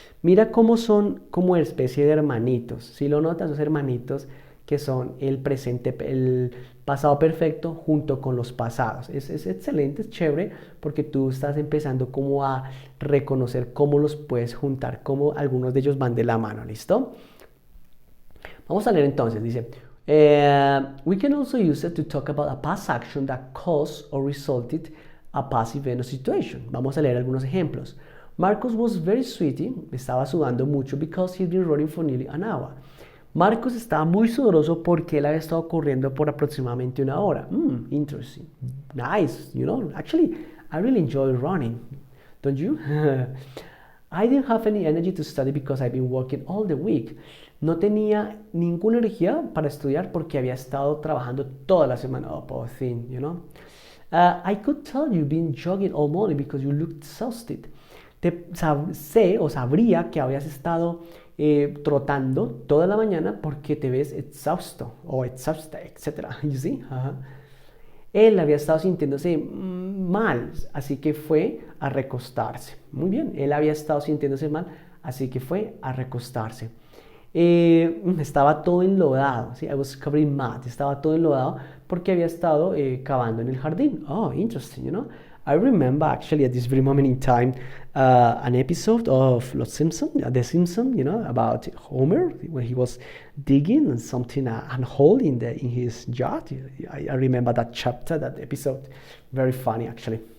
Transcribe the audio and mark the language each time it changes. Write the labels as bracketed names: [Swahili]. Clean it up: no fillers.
[Spanish] Mira cómo son como especie de hermanitos. Si lo notas, los hermanitos que son el presente, el pasado perfecto junto con los pasados. Es excelente, es chévere, porque tú estás empezando como a reconocer cómo los puedes juntar, cómo algunos de ellos van de la mano, ¿listo? Vamos a leer entonces, dice, [English] we can also use it to talk about a past action that caused or resulted a past event or situation. [Spanish] Vamos a leer algunos ejemplos. [English] Marcus was very sweaty, [Spanish] estaba sudando mucho [English] because he'd been running for nearly an hour. [Spanish] Marcos estaba muy sudoroso porque él había estado corriendo por aproximadamente una hora. [English] Interesting. Nice, you know. Actually, I really enjoy running. Don't you? I didn't have any energy to study because I've been working all the week. [Spanish] No tenía ninguna energía para estudiar porque había estado trabajando toda la semana. [English] Oh, poor thing, you know. I could tell you've been jogging all morning because you looked exhausted. [Spanish] Sabría que habías estado trotando toda la mañana porque te ves exhausto o exhausta, etc. [English] You see? [Spanish] Él había estado sintiéndose mal, así que fue a recostarse. Muy bien, él había estado sintiéndose mal, así que fue a recostarse. Estaba todo enlodado, ¿sí? [English] I was covered in mud. [Spanish] Estaba todo enlodado porque había estado cavando en el jardín. [English] Oh, interesting, you know. I remember actually at this very moment in time an episode of Los Simpson, The Simpsons, you know, about Homer when he was digging something, a hole in his yard. I remember that chapter, that episode, very funny actually.